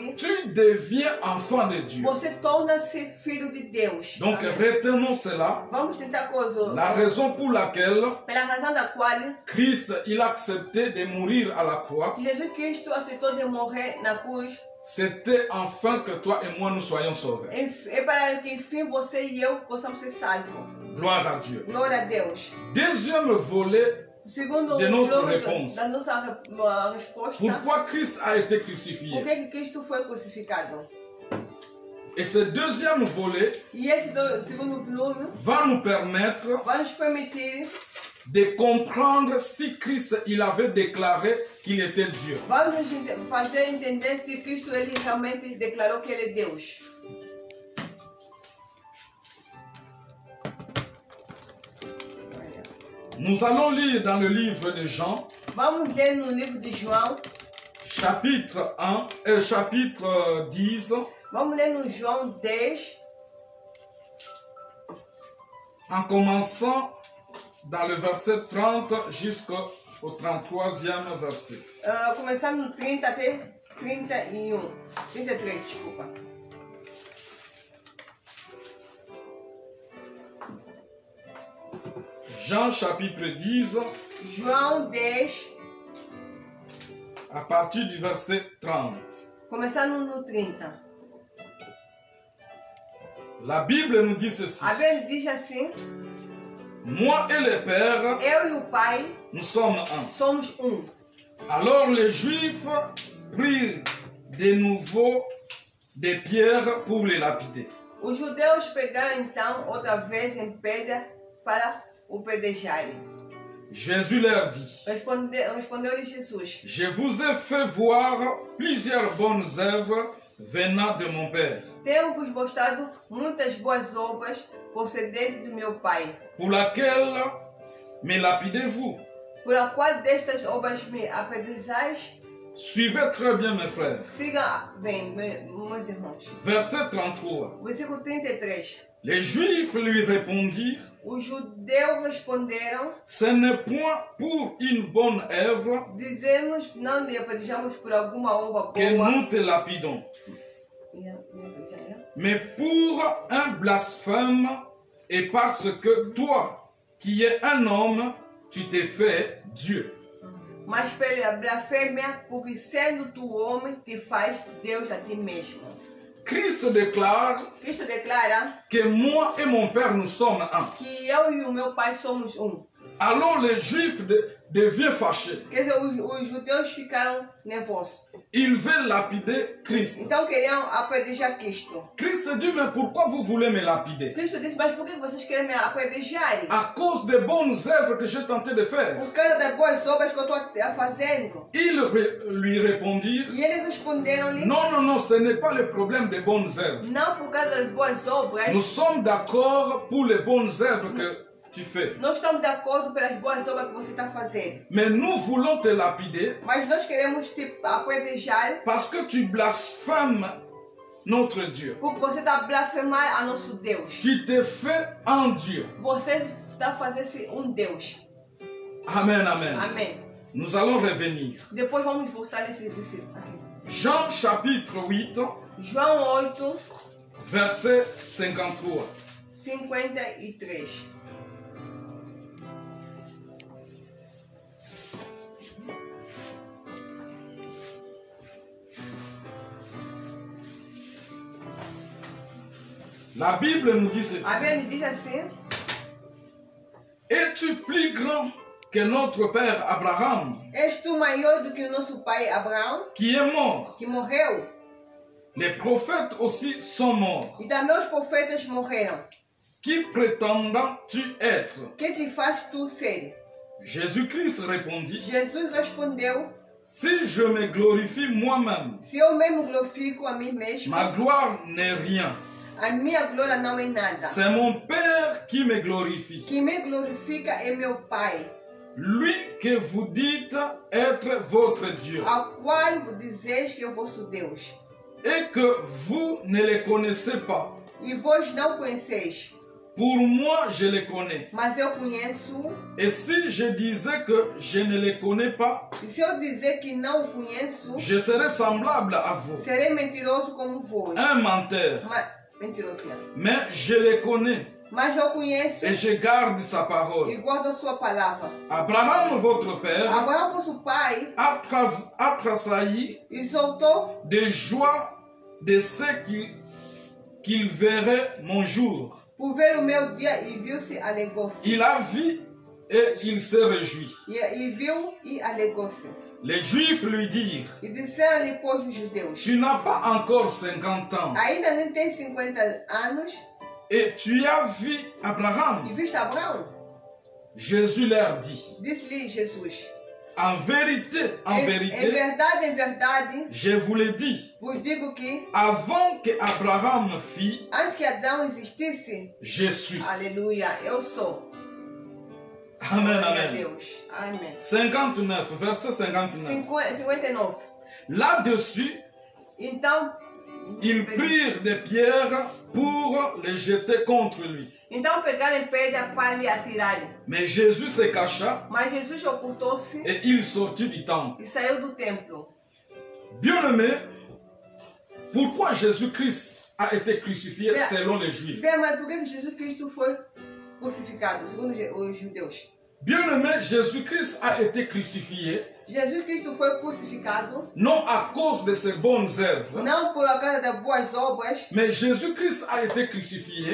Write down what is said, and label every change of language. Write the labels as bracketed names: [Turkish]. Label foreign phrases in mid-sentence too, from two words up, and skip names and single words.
[French] tu deviens enfant de Dieu. [Portuguese] você torna-se filho de Deus. [French] Donc, [Portuguese] Amém. [French] retenons cela. [Portuguese] Vamos tentar coisa. [French] La raison pour laquelle [Portuguese] Pela razão da qual [French] Christ il a accepté de mourir à la croix, [Portuguese] Jesus Cristo aceitou de morrer na cruz, [French] c'était afin que toi et moi nous soyons sauvés. [Portuguese] é para que enfim você e eu possamos ser salvos. [French] Gloire à Dieu. [Portuguese] Glória a Deus. [French] Deuxième volet, [Portuguese] Segundo [French] De notre [Portuguese] bloco [French] réponse. [Portuguese] da nossa resposta, [French] pourquoi Christ a été [Portuguese] por [French] crucifié. [Portuguese] que Cristo foi crucificado? [French] Et ce deuxième volet [Portuguese] E esse segundo volume [French] va nous permettre [Portuguese] vai nos permitir, [French] de comprendre si Christ il avait déclaré qu'il était Dieu. [Portuguese] vai nos fazer entender se Cristo ele realmente declarou que ele é Deus. [French] Nous allons lire dans le livre de Jean, [Portuguese] Vamos ler no livro de João. [French] chapitre 10, [Portuguese] Vamos ler no João 10, [French] en commençant dans le verset 30 jusqu'au 33e verset. [Portuguese] começando no 30 até 31. 33, desculpa. [French] Jean chapitre 10, [Portuguese] João 10, [French] à partir du verset 30. [Portuguese] começando no 30. [French] La Bible nous dit ceci. [Portuguese] A Bíblia diz assim: [French] Moi et le Père, [Portuguese] eu e o Pai [French] nous sommes un. [Portuguese] somos um. [French] Alors les Juifs prirent de nouveau des pierres pour les lapider. [Portuguese] Os judeus pegaram então outra vez em pedra para o pedejarem. [French] Jésus leur dit, [Portuguese] Respondeu-lhe Jesus: [French] je vous ai fait voir plusieurs bonnes œuvres venant de mon Père. [Portuguese] Tenho-vos mostrado muitas boas obras procedentes do meu Pai. [French] Pour laquelle me lapidez-vous? [Portuguese] Por a qual destas obras me apedrezais? [French] Suivez très bien mes frères. [Portuguese] Siga bem, meus irmãos. [French] Verset 33. [Portuguese] Versículo 33. [French] Les Juifs lui répondirent, [Portuguese] Os judeus responderam: [French] ce n'est point pour une bonne œuvre [Portuguese] dizemos, não lhe apedrejamos por alguma obra [French] que [Portuguese] boa, [French] nous te lapidons, mais pour un blasphème et parce que toi, qui es un homme, tu t'es fait Dieu. [Portuguese] mas pela blasfêmia, porque sendo tu homem, te faz Deus a ti mesmo. [French] Christ déclare [Portuguese] Cristo declara [French] que moi et mon Père nous sommes un. [Portuguese] que eu e o meu Pai somos um. [French] Alors les Juifs deviennent fâchés. [Portuguese] Quer dizer, os judeus ficaram nervosos. [French] Ils veulent lapider Christ. [Portuguese] Então queriam apedrejar Cristo. [French] Christ dit, mais pourquoi vous voulez me lapider? [Portuguese] Cristo disse: mas por que vocês querem me apedrejar? [French] À cause des bonnes œuvres que j'ai tenté de faire. [Portuguese] Por causa das boas obras que eu estou fazendo. [French] Ils lui répondirent, [Portuguese] E eles responderam-lhe: [French] non, non, non, ce n'est pas le problème des bonnes œuvres. [Portuguese] não por causa das boas obras. [French] Nous sommes d'accord pour les bonnes œuvres que tu fais. [Portuguese] Nós estamos de acordo pelas boas obras que você está fazendo. [French] Mais nous voulons te lapider [Portuguese] Mas nós queremos te apedrejar [French] parce que tu blasphèmes notre Dieu. [Portuguese] porque você está a blasfemar a nosso Deus. [French] Tu t'es fait un Dieu. [Portuguese] Você está a fazer-se um Deus. [French] Amen, amen. [Portuguese] Amém. [French] Nous allons revenir. [Portuguese] Depois vamos voltar nesse versículo. [French] Jean chapitre 8, [Portuguese] João 8, [French] verset 53. [Portuguese] 53. [French] La Bible nous dit ceci. [Portuguese] A Bíblia diz assim: [French] Es-tu plus grand que notre père Abraham, [Portuguese] és tu maior do que o nosso pai Abraão, [French] qui est mort? [Portuguese] que morreu? [French] Les prophètes aussi sont morts. [Portuguese] E também os profetas morreram. [French] Qui prétends-tu être? [Portuguese] Que te faz tu ser? [French] Jésus-Christ répondit, [Portuguese] Jesus respondeu: [French] si je me glorifie moi-même, [Portuguese] se eu mesmo glorifico a mim mesmo, [French] ma gloire n'est rien. [Portuguese] a minha glória não é nada. [French] C'est mon Père qui me glorifie. [Portuguese] Quem me glorifica é meu Pai, [French] Lui que vous dites être votre Dieu. [Portuguese] ao qual vos dizeis que é o vosso Deus. [French] Et que vous ne le connaissez pas. [Portuguese] E vós não conheceis, [French] Pour moi, je le connais. [Portuguese] mas eu conheço. [French] Et si je disais que je ne le connais pas, [Portuguese] E se eu dizer que não o conheço, [French] je serais semblable à vous. [Portuguese] serei mentiroso como vós. [French] Un menteur. [Portuguese] Mentiroso, [French] Mais je le connais [Portuguese] mas eu conheço [French] et je garde sa [Portuguese] e [French] parole. [Portuguese] guardo a sua palavra. [French] Abraham, votre père, [Portuguese] Abraão, vosso pai, [French] a tressailli [Portuguese] exultou [French] de joie de ce qu'il verrait mon jour. [Portuguese] por ver o meu dia e viu-se, alegrou-se. [French] Il a vu et il se réjouit. [Portuguese] E viu e alegrou-se. [French] Les Juifs lui dirent, [Portuguese] E disseram-lhe, pois, os judeus: [French] tu n'as pas encore 50 ans [Portuguese] ainda nem tem 50 anos [French] et tu as vu Abraham. [Portuguese] e viste Abraão? [French] Jésus leur dit, [Portuguese] Disse-lhe Jesus: [French] en vérité, [Portuguese] em verdade, [French] je vous le dis, [Portuguese] vos digo que [French] avant que Abraham fît, [Portuguese] antes que Adão existisse, [French] je suis. [Portuguese] aleluia, eu sou. [French] Amen, [Portuguese] Glória a [French] amen. [Portuguese] Deus. Amém. [French] 59, verset 59. [Portuguese] 59. [French] Là-dessus, [Portuguese] Então, [French] ils prirent des pierres pour les jeter contre lui. [Portuguese] então pegaram pedra para lhe atirarem. [French] Mais Jésus se cacha [Portuguese] Mas Jesus ocultou-se [French] et il sortit du temple. [Portuguese] e saiu do templo. [French] Bien-aimé, pourquoi Jésus-Christ a été crucifié selon les Juifs? [Portuguese] Vê, mas por que Jesus Cristo foi crucificado, segundo os judeus? [French] Bien-aimé, Jésus-Christ a été crucifié [Portuguese] Jesus Cristo foi crucificado [French] non à cause de ses bonnes œuvres, [Portuguese] não por causa das boas obras, [French] mais Jésus-Christ a été crucifié